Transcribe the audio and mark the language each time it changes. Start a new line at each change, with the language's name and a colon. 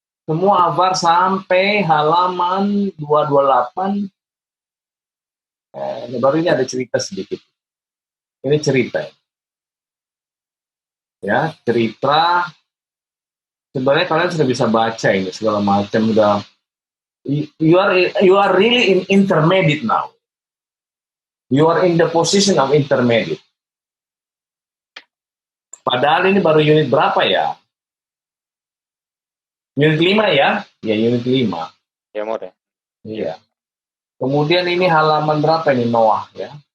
Indonesian: Semua avar sampai halaman 228. Baru ini ada cerita sedikit. Ini cerita. Ya, cerita. Sebenarnya kalian sudah bisa baca ini segala macam udah.
English: You are really in intermediate now. You are in the position of intermediate.
Indonesian: Padahal ini baru unit berapa ya? Unit 5 ya? Ya, unit 5. Ya, More. Iya. Kemudian ini halaman berapa ini Noah ya?